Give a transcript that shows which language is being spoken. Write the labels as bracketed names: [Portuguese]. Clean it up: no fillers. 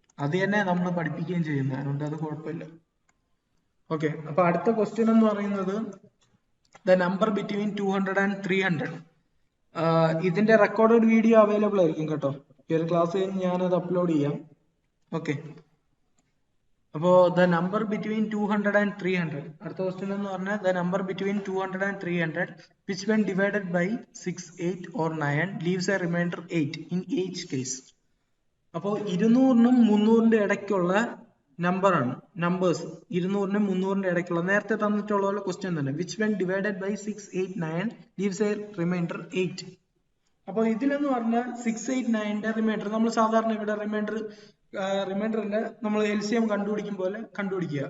[Malayalam] അത് തന്നെ നമ്മൾ പഠിപ്പിക്കുകയും ചെയ്യുന്നത്, അതുകൊണ്ട് അത് കുഴപ്പമില്ല. ഓക്കെ, അപ്പൊ അടുത്ത ക്വസ്റ്റ്യൻ എന്ന് പറയുന്നത് [English] The number between 200 and 300. [Malayalam] ഇതിന്റെ റെക്കോർഡഡ് വീഡിയോ അവൈലബിൾ ആയിരിക്കും കേട്ടോ. ഈ ഒരു ക്ലാസ് കഴിഞ്ഞ് ഞാനത് അപ്ലോഡ് ചെയ്യാം. [English] Okay, അപ്പോ the number between 200 and 300. [Malayalam] അടുത്ത ക്വസ്റ്റ്യൻ എന്ന് പറഞ്ഞാൽ [English] The number between 200 and 300 which when divided by 6, 8 or 9 leaves a remainder 8 in each case. [Malayalam] അപ്പോൾ 200-നും 300-ന്റെ ഇടയ്ക്കുള്ള നമ്പറാണ്, നമ്പേഴ്സ് 200-നും 300-ന്റെ ഇടയ്ക്കുള്ള നേരത്തെ തന്നിട്ടുള്ള പോലെ ക്വസ്റ്റ്യൻ തന്നെ. [English] Which when divided by 6, 8, 9 leaves a remainder 8. [Malayalam] അപ്പോൾ ഇതിലെന്ന് പറഞ്ഞാൽ 6, 8, 9-ന്റെ റിമൈൻഡർ നമ്മൾ സാധാരണ ഇവിടെ റിമൈൻഡറിന്റെ നമ്മൾ LCM കണ്ടുപിടിക്കും പോലെ കണ്ടുപിടിക്കുക.